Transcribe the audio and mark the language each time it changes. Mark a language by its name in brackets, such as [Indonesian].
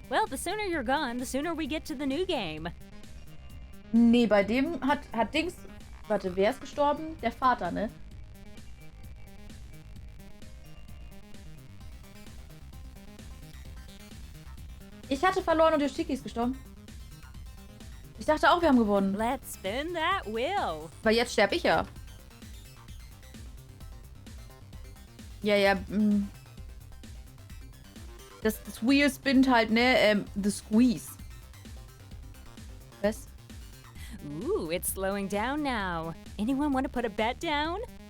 [English] Well, the sooner you're gone, the sooner we get to the new game. [German] Nee, bei dem hat Dings... Warte, wer ist gestorben? Der Vater, ne? Ich hatte verloren und Yoshiki ist gestorben. Ich dachte auch, wir haben gewonnen. [English] Let's spin that wheel. [German] Weil jetzt sterbe ich ja. Ja. Das Wheel spinnt halt, ne? [English] The Squeeze. [German] Was? [English] Ooh, it's slowing down now. Anyone want to put a bet down?